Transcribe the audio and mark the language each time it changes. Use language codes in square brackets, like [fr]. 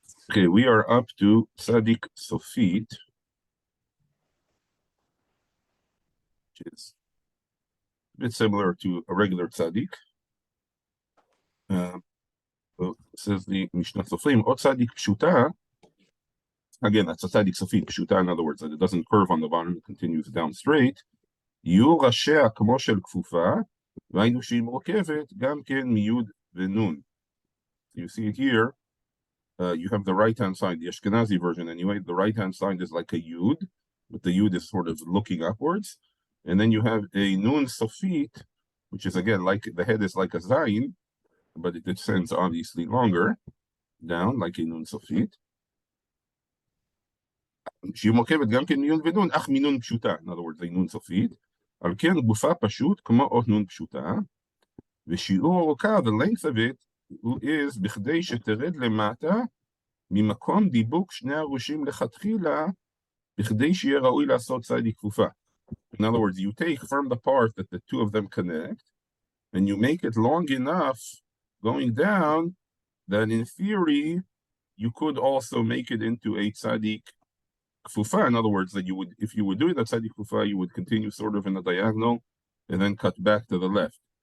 [en] Okay, we are up to tzadik sofit, which is a bit similar to a regular tzadik. So says the mishnat sofrim, o tzadik pshuta. Again, that's a tzadik sofit, pshuta, in other words, that it doesn't curve on the bottom, it continues down straight. [he] יהיו ראשיה כמו של כפופה, והיינו שהיא מורכבת גם כן מיוד ונון. [en] You see it here, you have the right-hand side, the Ashkenazi version anyway, the right-hand side is like a yud, but the yud is sort of looking upwards, and then you have a nun sofit, which is again like the head is like a zayin, but it descends obviously longer down, like a nun sofit. [he] שהיא מורכבת גם כן מיון ונון, אך מנון פשוטה, [en] in other words, a nun [he] סופית, על כן גופה פשוט כמו אות נון פשוטה, ושיעור אורכה, [en] the length of it, is [he] בכדי שתרד למטה, ממקום דיבוק שני הראשים לכתחילה, בכדי שיהיה ראוי לעשות ציידי כפופה. [en] In other words, you take from the part that the two of them connect, and you make it long enough going down, that in theory, you could also make it into a tzadi kfufa. In other words, that you would, if you were doing the tzadi kfufa, you would continue sort of in a diagonal and then cut back to the left.